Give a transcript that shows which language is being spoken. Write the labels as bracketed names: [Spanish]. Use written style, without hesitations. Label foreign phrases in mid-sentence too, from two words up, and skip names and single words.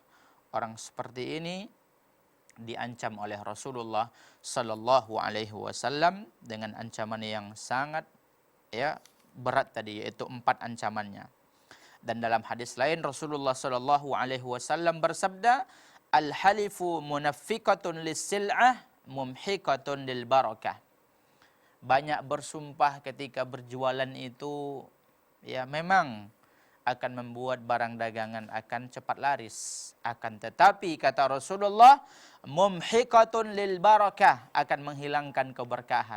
[Indonesian] Orang seperti ini diancam oleh Rasulullah [Arabic] صلى الله عليه وسلم [Indonesian] dengan ancaman yang sangat ya berat tadi, yaitu 4 ancamannya. Dan dalam hadis lain Rasulullah [Arabic] صلى الله عليه وسلم [Indonesian] bersabda, [Arabic] الحلف منفقة للسلعة ممحقة للبركة. [Indonesian] Banyak bersumpah ketika berjualan itu ya memang akan membuat barang dagangan akan cepat laris. Akan tetapi kata Rasulullah, [Arabic] ممحقة للبركة, [Indonesian] akan menghilangkan keberkahan.